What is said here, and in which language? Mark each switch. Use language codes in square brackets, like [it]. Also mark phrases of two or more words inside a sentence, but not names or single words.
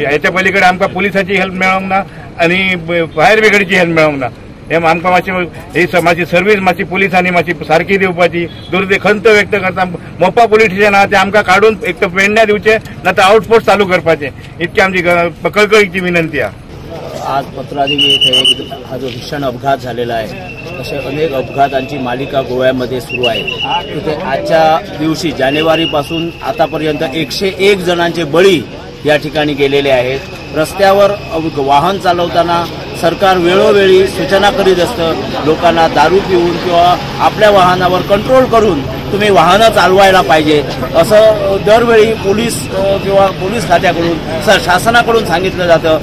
[kok] हेच्या पलीकडे आमकां पुलिसाची हेल्प मेळोंक ना आणि फायर ब्रिगेडची हेल्प मेळोंक ना। हे आमकां मातशी सर्व्हिस मातशी पुलिसांनी मातशी सारकी दिवपाची खंत व्यक्त करता। मोपा पुलीस स्टेशन आहा ते आमकां काढून एक तर पेडण्यां दिवचे ना तर आउटपोस्ट चालू करपाचे, इतकी आमची कळकळीची विनंती आहे। [mr] आज पत्रादेवी येथे हा जो भीषण अपघात झालेला आहे, असे अनेक अपघातांची मालिका गोव्यामध्ये सुरू आहे। तिथे आजच्या दिवशी जानेवारीपासून आतापर्यंत 101 जणांचे बळी या ठिकाणी गेलेले आहेत। रस्त्यावर वाहन चालवताना सरकार वेळोवेळी सूचना करीत असतं, लोकांना दारू पिऊन किंवा आपल्या वाहनावर कंट्रोल करून तुम्ही वाहनं चालवायला पाहिजे, असं दरवेळी पोलीस किंवा पोलीस खात्याकडून शासनाकडून सांगितलं जातं।